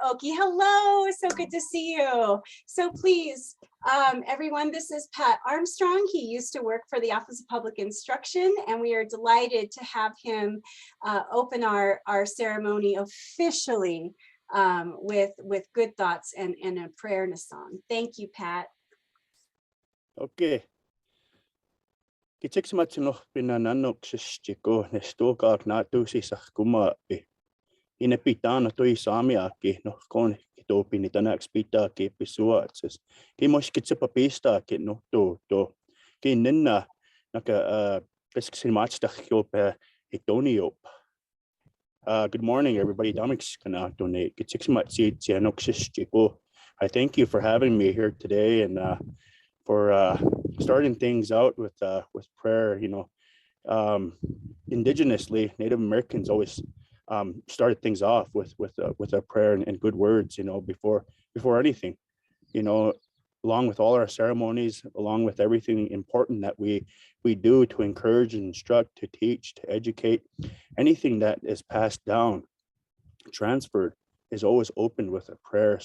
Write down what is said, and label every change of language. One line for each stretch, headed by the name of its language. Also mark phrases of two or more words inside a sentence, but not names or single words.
English: Oki, hello, so good to see you. So please, everyone, this is Pat Armstrong. He used to work for the Office of Public Instruction, and we are delighted to have him open our ceremony officially with good thoughts and a prayer and a song. Thank you, Pat. Okay.
Siksiká: Kitsiksa matsinno pinna nannoksistiko ne stokaak naatuusisah kumaapi. Ine pitana toi saamiaaki no kon kitopini tanaks pitaakin pisuatses. Kimos kitsepa pistaakin no to. Kinnenna naka kesksin matstahjope itoniop.
English: Good morning, everybody.
Siksiká: Damix kana donate. Kitsiksa matsit noksistiko.
English: I thank you for having me here today and for starting things out with prayer. You know, indigenously, Native Americans always started things off with a prayer and good words. You know, before anything. You know, along with all our ceremonies, along with everything important that we do to encourage and instruct, to teach, to educate, anything that is passed down, transferred, is always opened with a prayer.